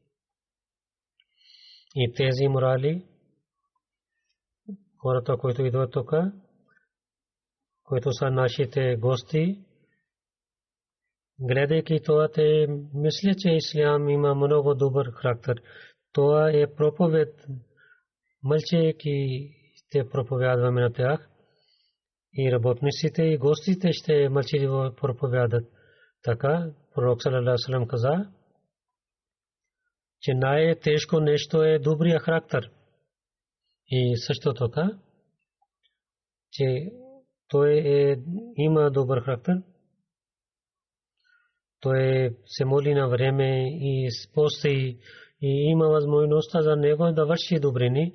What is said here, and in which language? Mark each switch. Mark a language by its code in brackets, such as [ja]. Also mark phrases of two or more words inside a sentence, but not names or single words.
[bg] И тези морали, хората, които идват тук, които са нашите гости, гледайки това, те мислят, че ислям има много добър характер. Това е проповед, мълчейки те проповядваме на тях. И работниците и гостите ще мълчаливо проповядат. Така пророк [ar] صلى الله عليه وسلم [bg] каза, че най-тежко нещо е добрия характер. И също така, че той има добър характер. Той се моли на време и пости и има възможността за него да върши добрини.